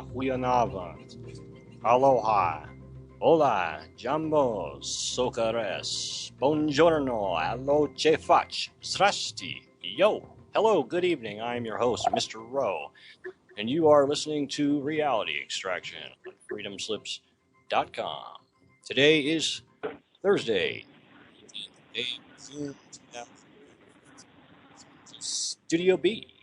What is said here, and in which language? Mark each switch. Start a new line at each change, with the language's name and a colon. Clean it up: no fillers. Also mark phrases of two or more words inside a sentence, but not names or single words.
English: хуянавant, aloha, hola, jambos, socares, buongiorno, aloche fach, zdrasti, yo, hello, good evening, I'm your host, Mr. Rowe, and you are listening to Reality Extraction on freedomslips.com. Today is Thursday, June 2000. Studio B.